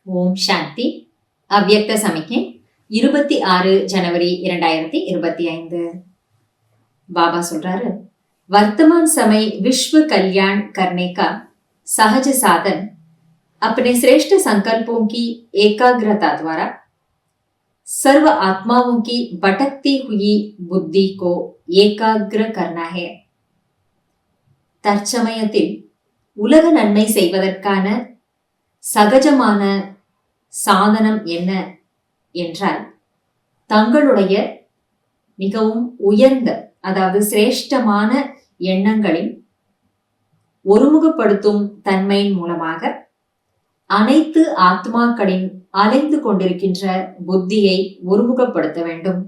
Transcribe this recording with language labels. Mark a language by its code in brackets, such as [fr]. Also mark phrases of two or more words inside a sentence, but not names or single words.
[ta] ஓம் சாந்தி. அவ்யக்த சமிக்கை 26 ஜனவரி 2025. बाबा சொல்றாரு, [hi] वर्तमान समय विश्व कल्याण करने का सहज साधन अपने श्रेष्ठ संकल्पों की एकाग्रता द्वारा सर्व आत्माओं की भटकती हुई बुद्धि को एकाग्र करना है. [ta] தற்சமயத்தில் உலக நன்மை செய்வதற்கான சகஜமான சாதனம் என்ன என்றால், தங்களுடைய மிகவும் உயர்ந்த, அதாவது சிரேஷ்டமான எண்ணங்களின் ஒருமுகப்படுத்தும் தன்மையின் மூலமாக அனைத்து ஆத்மாக்களின் அலைந்து கொண்டிருக்கின்ற புத்தியை ஒருமுகப்படுத்த வேண்டும்.